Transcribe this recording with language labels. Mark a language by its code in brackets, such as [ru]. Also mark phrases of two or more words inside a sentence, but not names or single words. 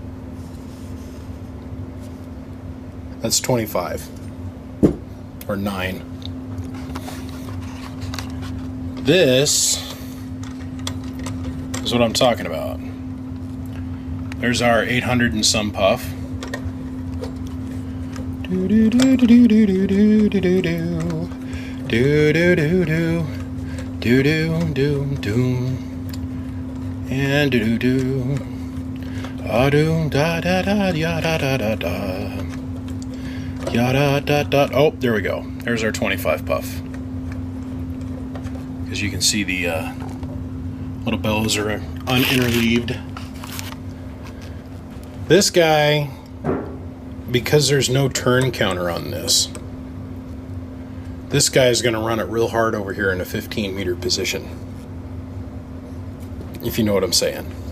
[en] That's 25 or 9. This is what I'm talking about. There's our 800 and some puff. Do do do do do do do do do do do do do do do do and do do ah do da da da ya da da da da ya da da da. Oh, there we go. There's our 25 puff. As you can see, the little bellows are uninterleaved. This guy, because there's no turn counter on this guy is going to run it real hard over here in a 15 meter position, if you know what I'm saying.